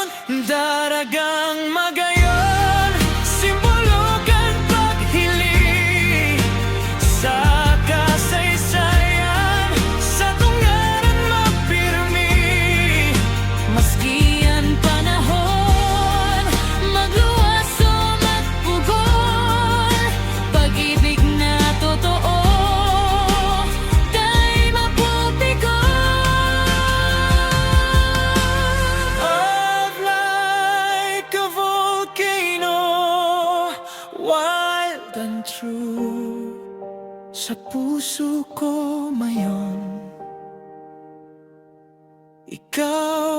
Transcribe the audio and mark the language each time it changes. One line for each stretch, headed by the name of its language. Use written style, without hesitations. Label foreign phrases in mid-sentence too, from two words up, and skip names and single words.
Bikol: Daragang magayon, simbolo kan paghiling sa kasaysayan, sa tunggaran magpirmi. Maski ang panahon magluwas o magpugol, pag-ibig na totoo day mapupigon.
English: Of like a volcano, wild and true,
Bikol: sa puso ko mayon ikaw